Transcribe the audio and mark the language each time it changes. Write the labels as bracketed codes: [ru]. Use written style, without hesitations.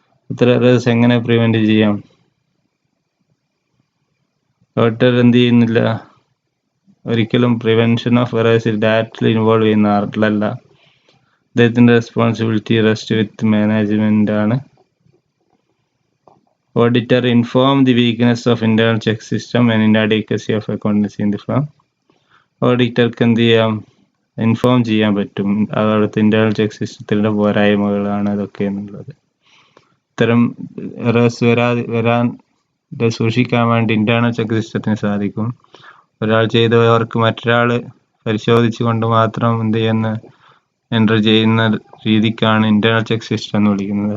[ml] ഇത്തരം എറേഴ്സ് എങ്ങനെ പ്രിവെന്റ് ചെയ്യാം? ഓഡിറ്റർ എന്ത് ചെയ്യുന്നില്ല, ഒരിക്കലും പ്രിവെൻഷൻ ഓഫ് എറേഴ്സിൽ ഡയറക്റ്റ്ലി ഇൻവോൾവ് ചെയ്യുന്ന ആളല്ല. [en] അദ്ദേഹത്തിന്റെ responsibility rest with management ആണ്. Auditor inform the weakness of internal check system and inadequacy of accountancy in the firm. [ml] ഓഡിറ്റർക്ക് എന്ത് ചെയ്യാം, ഇൻഫോം ചെയ്യാൻ പറ്റും അവിടുത്തെ ഇന്റേണൽ ചെക്ക് സിസ്റ്റത്തിന്റെ പോരായ്മകളാണ് അതൊക്കെ എന്നുള്ളത്. ഇത്തരം എറേഴ്സ് വരാൻ സൂക്ഷിക്കാൻ വേണ്ടി ഇന്റേണൽ ചെക്ക് സിസ്റ്റത്തിന് സാധിക്കും. ഒരാൾ ചെയ്ത വർക്ക് മറ്റൊരാൾ പരിശോധിച്ചു കൊണ്ട് മാത്രം എന്ത് ചെയ്യുന്ന എൻ്റർ ചെയ്യുന്ന രീതിക്കാണ് ഇന്റേണൽ ചെക്ക് സിസ്റ്റം എന്ന് വിളിക്കുന്നത്.